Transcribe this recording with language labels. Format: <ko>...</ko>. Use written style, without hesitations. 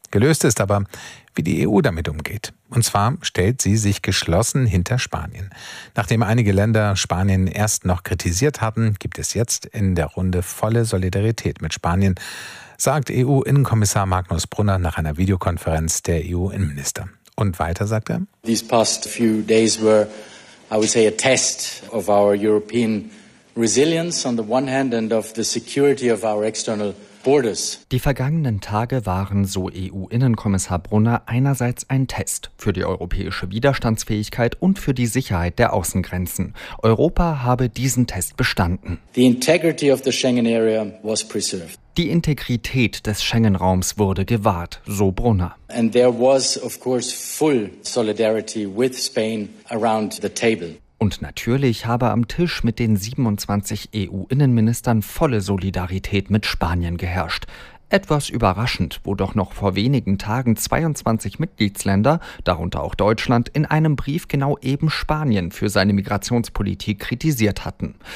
<de>Gelöst ist aber, wie die EU damit umgeht. Und zwar stellt sie sich geschlossen hinter Spanien. Nachdem einige Länder Spanien erst noch kritisiert hatten, gibt es jetzt in der Runde volle Solidarität mit Spanien, sagt EU-Innenkommissar Magnus Brunner nach einer Videokonferenz der EU-Innenminister. Und weiter sagt er:</de> <en>These past few days were, I would say, a test of our European resilience on the one hand and of the security of our external.</en> <de>Die vergangenen Tage waren, so EU-Innenkommissar Brunner, einerseits ein Test für die europäische Widerstandsfähigkeit und für die Sicherheit der Außengrenzen. Europa habe diesen Test bestanden.</de> <en>The integrity of the Schengen area was preserved.</en> <de>Die Integrität des Schengen-Raums wurde gewahrt, so Brunner.</de> <en>And there was, of course, full solidarity with Spain around the table.</en> <de>Und natürlich habe am Tisch mit den 27 EU-Innenministern volle Solidarität mit Spanien geherrscht. Etwas überraschend, wo doch noch vor wenigen Tagen 22 Mitgliedsländer, darunter auch Deutschland, in einem Brief genau eben Spanien für seine Migrationspolitik kritisiert hatten.</de>